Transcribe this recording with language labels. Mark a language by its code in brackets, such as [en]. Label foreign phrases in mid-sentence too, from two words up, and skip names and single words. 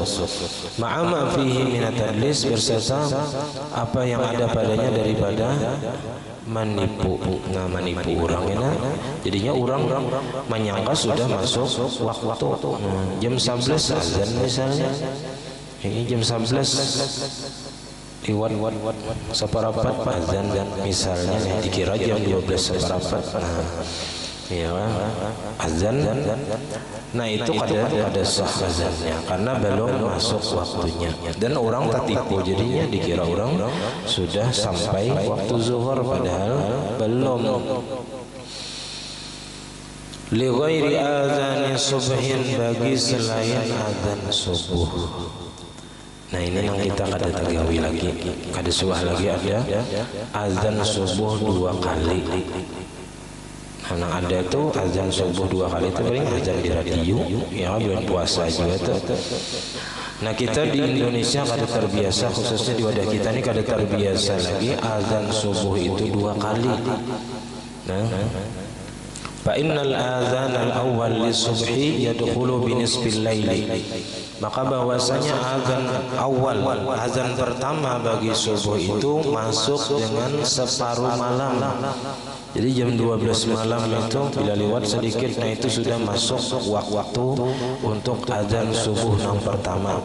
[ar] Ma'ama fihi minat tadlis, [id] berserta apa yang ada padanya daripada menipu. Nah, menipu orang ya. Jadinya orang menyangka sudah masuk waktu. Jam 11 azan misalnya. Ini jam 11 lewat separapat azan misalnya, dikira jam 12 separapat. Ya, azan. [bjn] Nah, itu kada sah azannya karena belum masuk waktunya, dan orang tertipu, jadinya dikira orang sudah sampai waktu zuhur padahal belum. [ar] Li ghairi adzani subhin, [id] bagi selain azan subuh. [bjn] Nah, ini yang kita kada tergawi lagi, kada suah lagi ada azan subuh 2 kali. Karena ada tuh azan subuh 2 kali itu paling azan di radio, ya bulan puasa juga tuh. Nah, kita di Indonesia kada terbiasa, khususnya di wadah kita ini kada terbiasa lagi azan subuh itu 2 kali. Nah, [ar] fa innal azan al-awwal lis-subhi yadkhulu bi nisfil laili. [id] Maka bahwasanya azan awal, azan pertama bagi subuh itu masuk dengan separuh malam. Jadi jam 12 malam itu bila lewat sedikit, nah itu sudah masuk waktu untuk azan subuh yang pertama.